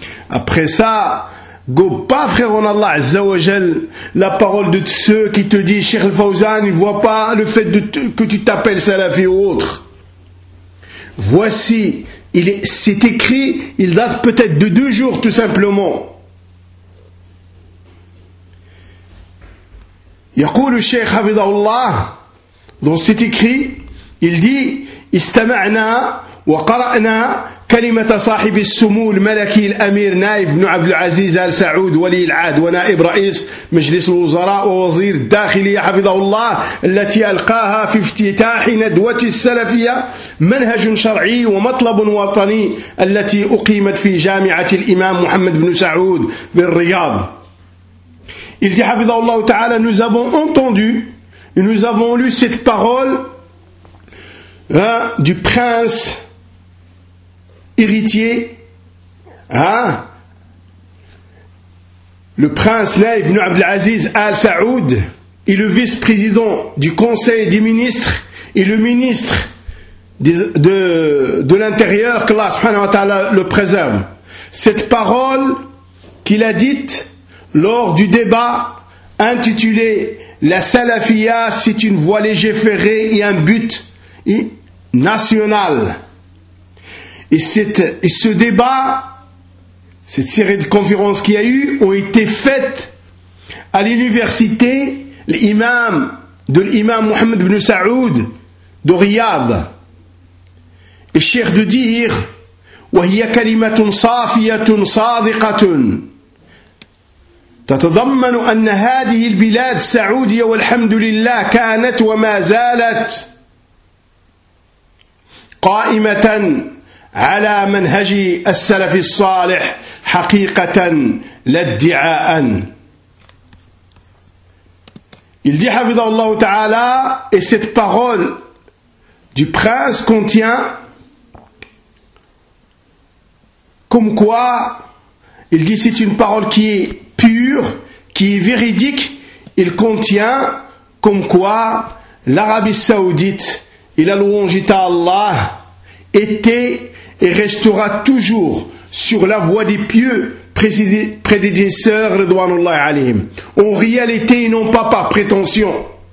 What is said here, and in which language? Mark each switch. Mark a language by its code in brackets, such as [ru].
[fr] Après ça, go pas, frère en Allah Azza wa Jal, la parole de ceux qui te disent, Cheikh Al-Fawzan, il ne voit pas le fait que tu t'appelles salafi ou autre. Voici, c'est écrit, il date peut-être de 2 jours tout simplement. [ar] Yaqul [fr] le Cheikh Hafidhahullah, dans cet écrit, il dit, [ar] istama'na wa qara'na كلمة صاحب السمو الملكي الأمير نايف بن عبد العزيز آل سعود ولي العهد ونائب رئيس مجلس الوزراء ووزير الداخلية حفظه الله، التي ألقاها في افتتاح ندوة السلفية منهج شرعي ومطلب وطني التي أقيمت في جامعة الإمام محمد بن سعود بالرياض. [fr] Il dit, Hafidhahullah Ta'ala, nous avons entendu et nous avons lu cette parole du prince héritier, le prince Laï ibn Abdelaziz Al-Saoud, et le vice-président du conseil des ministres et le ministre de l'intérieur, que Allah subhanahu wa ta'ala le préserve. Cette parole qu'il a dite lors du débat intitulé « La salafia, c'est une voie légiférée et un but national ». Et ce débat, cette série de conférences qu'il y a eu, ont été faites à l'université l'imam Mohamed ibn Saoud de Riyad. Et cher de dire, [ar] وَهِيَ كَلِمَةٌ صَافِيَةٌ صَادِقَةٌ تَتَضَمَّنُ أَنَّ هَذِهِ الْبِلَادِ السَّعُودِيَ وَالْحَمْدُ لِلَّهِ كَانَتْ وَمَا زَالَتْ قَائِمَةً عَلَى مَنْهَجِ السَّلَفِ الصَّالِحِ حَقِيقَةً لَدِّعَاءً. [fr] Il dit, [ar] حَفِظَهُ اللَّهُ تَعَالَى, [fr] et cette parole du prince contient comme quoi, il dit, c'est une parole qui est pure, qui est véridique, il contient comme quoi l'Arabie Saoudite et la louange à Allah étaient et restera toujours sur la voie des pieux prédécesseurs, Ridwanullah alayhim, en réalité et non pas par prétention.